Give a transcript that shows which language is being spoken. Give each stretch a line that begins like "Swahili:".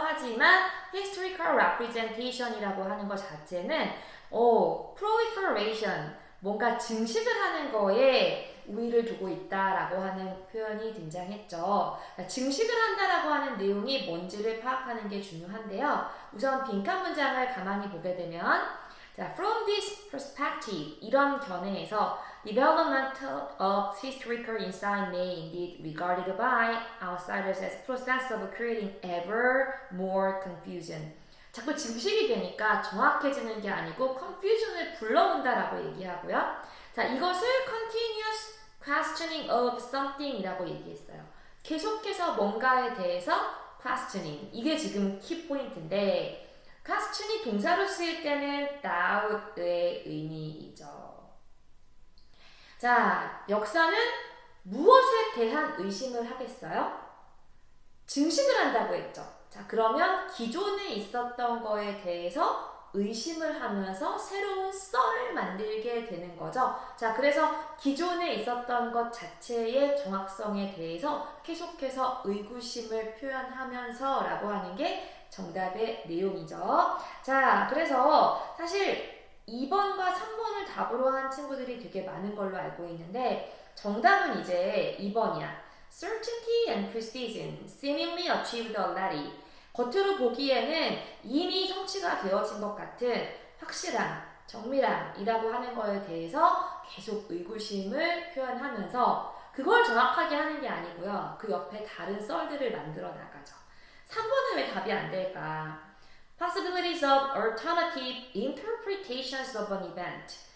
Korean: 하지만
English: historical representation
Korean: 이라고 하는 것 자체는 proliferation 뭔가 증식을 하는 거에 우위를 두고 있다라고 하는 표현이 등장했죠. 증식을 한다라고 하는 내용이 뭔지를 파악하는 게 중요한데요. 우선 빈칸 문장을 가만히 보게 되면
English: 자, from this perspective,
Korean: 이런 견해에서
English: development of historical insight may indeed regarded by outsiders as process of creating ever more confusion.
Korean: 자꾸 증식이 되니까 정확해지는 게 아니고 confusion을 불러온다라고 얘기하고요. 자, 이것을
English: continuous questioning of something
Korean: 이라고 얘기했어요. 계속해서 뭔가에 대해서 questioning. 이게 지금 키포인트인데 question이 동사로 쓰일 때는 doubt의 의미이죠. 자, 역사는 무엇에 대한 의심을 하겠어요? 증식을 한다고 했죠. 자, 그러면 기존에 있었던 거에 대해서 의심을 하면서 새로운 썰을 만들게 되는 거죠. 자, 그래서 기존에 있었던 것 자체의 정확성에 대해서 계속해서 의구심을 표현하면서 라고 하는 게 정답의 내용이죠. 자, 그래서 사실 2번과 3번을 답으로 한 친구들이 되게 많은 걸로 알고 있는데 정답은 이제 2번이야.
English: Certainty and precision seemingly achieved already.
Korean: 겉으로 보기에는 이미 성취가 되어진 것 같은 확실함, 정밀함이라고 하는 거에 대해서 계속 의구심을 표현하면서 그걸 정확하게 하는 게 아니고요. 그 옆에 다른 썰들을 만들어 나가죠. 3번은 왜 답이 안 될까?
English: Possibilities of alternative interpretations of an event.